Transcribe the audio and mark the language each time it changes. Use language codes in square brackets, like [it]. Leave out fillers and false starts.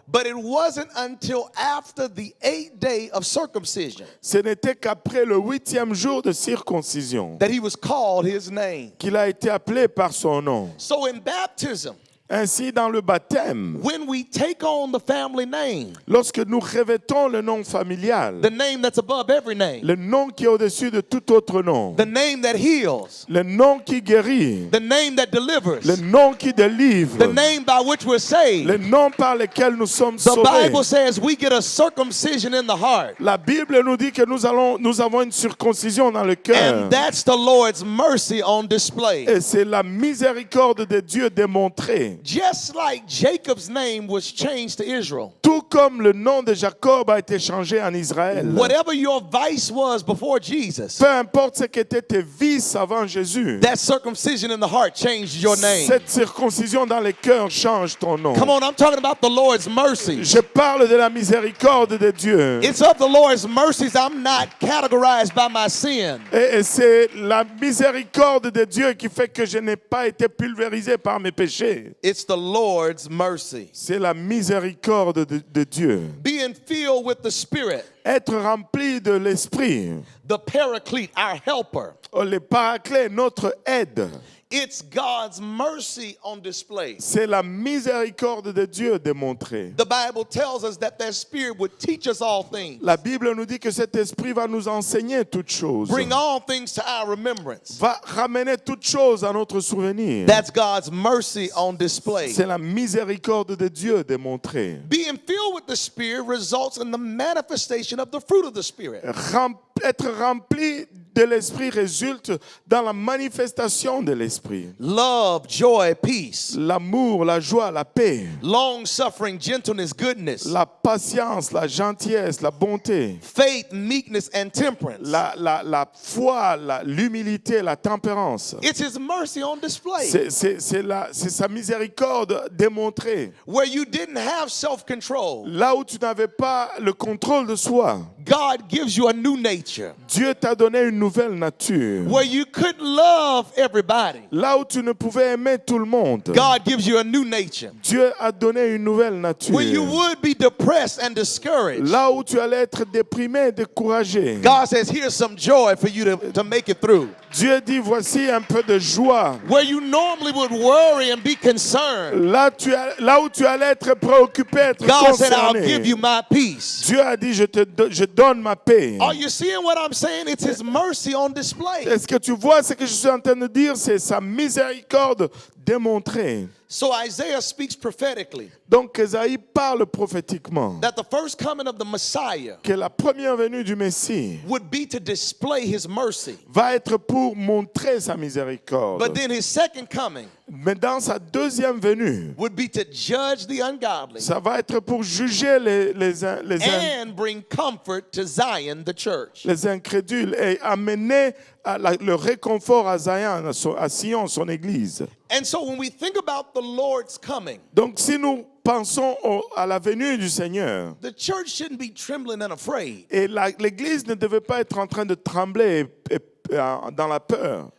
[en] But it wasn't until after the 8th day of circumcision [fr] Ce n'était qu'après le 8e jour de circoncision [en] that he was called his name. [fr] qu'il a été appelé par son nom. [en] So in baptism, [fr] Ainsi, dans le baptême, [en] when we take on the family name, [fr] lorsque nous revêtons le nom familial, [en] the name that's above every name, [fr] le nom qui est au-dessus de tout autre nom, [en] the name that heals, [fr] le nom qui guérit, [en] the name that delivers, [fr] le nom qui délivre, [en] the name by which we're saved, [fr] le nom par lequel nous sommes [en] the [fr] sauvés. [en] Bible says we get a circumcision in the heart. [fr] La Bible nous dit que nous avons une circoncision dans le cœur. [en] And that's the Lord's mercy on display. [fr] Et c'est la miséricorde de Dieu démontrée. [en] Just like Jacob's name was changed to Israel. [fr] Tout comme le nom de Jacob a été changé en Israël. [en] Whatever your vice was before Jesus, [fr] Peu importe ce qu'étaient tes vices avant Jésus, [en] that circumcision in the heart changed your name. [fr] cette circoncision dans le cœur change ton nom. [en] Come on, I'm talking about the Lord's mercy. [fr] Je parle de la miséricorde de Dieu. [en] It's of the Lord's mercies I'm not categorized by my sin. [fr] Et c'est la miséricorde de Dieu qui fait que je n'ai pas été pulvérisé par mes péchés. [en] It's the Lord's mercy. [fr] C'est la miséricorde de Dieu. [en] Being filled with the Spirit, [fr] Être rempli de l'Esprit. [en] the Paraclete, our helper. [fr] Le paraclet, notre aide. [en] It's God's mercy on display. [fr] C'est la miséricorde de Dieu démontrée. [en] The Bible tells us that Spirit would teach us all things. [fr] La Bible nous dit que cet esprit va nous enseigner toutes choses. [en] Bring all things to our remembrance. [fr] Va ramener toutes choses à notre souvenir. [en] That's God's mercy on display. [fr] C'est la miséricorde de Dieu démontrée. [en] Being filled with the Spirit results in the manifestation of the fruit of the Spirit. [fr] Être rempli de l'esprit résulte dans la manifestation de l'esprit. [en] Love, joy, peace. [fr] L'amour, la joie, la paix. [en] Long suffering, gentleness, goodness. [fr] La patience, la gentillesse, la bonté. [en] Faith, meekness, and temperance. [fr] La foi, l'humilité, la tempérance. [en] It's His mercy on display. [fr] C'est sa miséricorde démontrée. [en] Where you didn't have self-control, [fr] Là où tu n'avais pas le contrôle de soi, [en] God gives you a new nature [fr] Dieu t'a donné une nouvelle nature. [en] where you couldn't love everybody. [fr] Là où tu ne pouvais aimer tout le monde, [en] God gives you a new nature [fr] Dieu a donné une nouvelle nature. [en] where you would be depressed and discouraged. [fr] Là où tu allais être déprimé, découragé, [en] God says, here's some joy for you to make it through. [fr] Dieu dit, voici un peu de joie. [en] Where you normally would worry and be concerned, [fr] Là où tu allais être préoccupé, être [en] God said, I'll [fr] concerné, [en] give you my peace. [fr] Dieu a dit, je donne ma paix. [en] Are you seeing what I'm saying? It's His mercy on display. [fr] Est-ce que tu vois ce que je suis en train de dire? C'est sa miséricorde démontrée. [en] So Isaiah speaks prophetically [fr] Donc Ésaïe parle prophétiquement [en] that the first coming of the Messiah [fr] que la première venue du Messie [en] would be to display His mercy. [fr] va être pour montrer sa miséricorde. [en] But then His second coming [fr] Mais dans sa deuxième venue, [en] would be to judge the ungodly [fr] ça va être pour juger [en] and bring comfort to Zion, the church. [fr] les incrédules et amener le réconfort à Zion, à Sion, son église. [en] And so when we think about the Lord's coming, [fr] Donc si nous pensons à la venue du Seigneur, [en] the church shouldn't be trembling and afraid. [fr] et l'église ne devait pas être en train de trembler dans la peur.